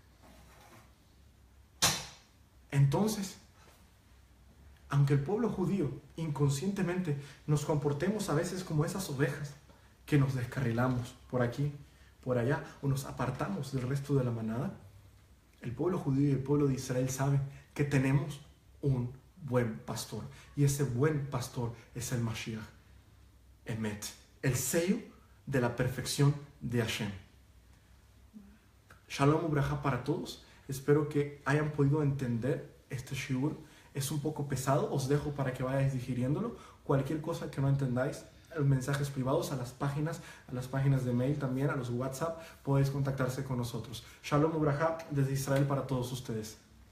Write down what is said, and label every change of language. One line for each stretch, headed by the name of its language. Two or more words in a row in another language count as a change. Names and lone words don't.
Spanish: Entonces, aunque el pueblo judío inconscientemente nos comportemos a veces como esas ovejas, que nos descarrilamos por aquí, por allá, o nos apartamos del resto de la manada, el pueblo judío y el pueblo de Israel saben que tenemos un buen pastor. Y ese buen pastor es el Mashiach, Emet, el sello de la perfección de Hashem.
Hebrew: שלום וברכה
Spanish: para todos. Espero que hayan podido entender este shiur. Es un poco pesado, os dejo para que vayáis digiriéndolo. Cualquier cosa que no entendáis, mensajes privados a las páginas de mail también, a los WhatsApp, podéis contactarse con nosotros.
Hebrew: שלום וברכה
Spanish: desde Israel para todos ustedes.